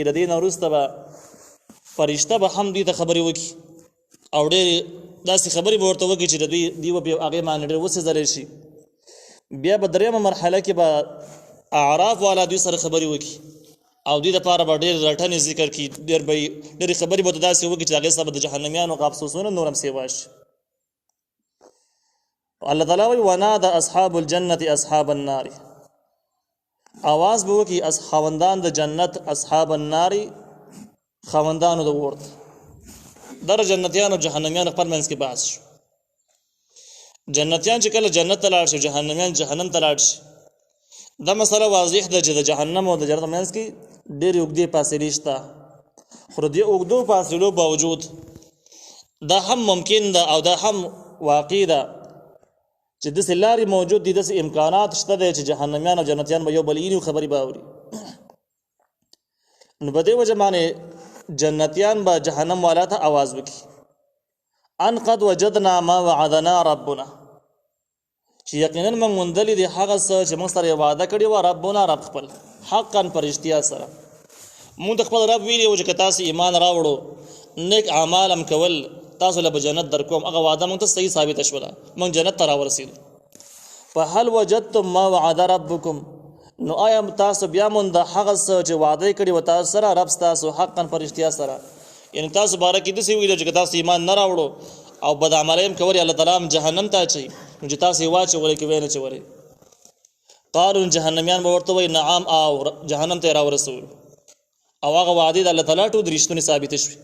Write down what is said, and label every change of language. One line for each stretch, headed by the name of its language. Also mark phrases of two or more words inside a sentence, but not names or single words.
Pashto: د دې نه وروسته به فرشته به هم دوی ته خبرې وکړي او ډېرې داسې خبرې به ورته وکړي چې د دوی به هغې باندې ډېر وسېځلی شي. بیا به درېیمه مرحله کې به اعراف والا دوی سره خبرې وکړي او دوی دپاره به ډېر رټنې ذکر کړي، ډېرې خبرې به ورته داسې وکړي چې د هغې سره به د جهنميانو افسوسونه نور هم سیوا شي. الله تعالی وایي
Arabic: ونادى اصحاب الجنة اصحاب النار،
Pashto: آواز به وکړي خاوندان د جنت
Arabic: اصحاب النار
Pashto: خاوندانو د اور. در جنتیان او جهنميان خپل منځ کې بحث شو. جنتیان چې کله جنت ته لاړ شي، جهنميان جهنم ته لاړ شي، دا مسله واضح ده چې د جهنم او د جنت منځ کې ډېرې اوږدې فاصلې شته. خو د دې اوږدو فاصلو باوجود دا هم ممکن ده او دا هم واقع ده چې داسې لارې موجود دي، داسې امکانات شته دی چې جهنميان او جنتیان به یو بل ویني او خبرې به اوري. نو په دې وجه باندې جنتیان به جهنم والا ته آواز وکړي
Arabic: ان قد وجدنا ما وعدنا ربنا،
Pashto: چې یقینا موږ موندلي دي هغه څه چې موږ سره یې وعده کړې وه، ربنا رب خپل، حقا په رښتیا سره. موږ د خپل رب ویلي وو چې که تاسو ایمان راوړو نیک اعمال هم کول تاسو له به جنت در کوم. هغه وعده موږ ته صحیح ثابته شوله، موږ جنت ته راورسېدو.
Arabic: فهل وجدتم ما وعد ربکم،
Pashto: نو آیا تاسو بیا مونده هغه څه چې وعده یې کړي و تاسو سره رب ستاسو حقا په رښتیا سره. یعنې تاسو باره کې داسې ویلي چې که تاسو ایمان نه راوړو او بد عملۍ هم کولې، الله تعالی هم جهنم ته اچوي، نو چې تاسو یې واچولئ که ویې نه چولئ. قالو جهنميان به ورته وایي نعم، او جهنم ته یې راورسولو او هغه وعدې د الله تعالی ټول رښتونې ثابتې شوې.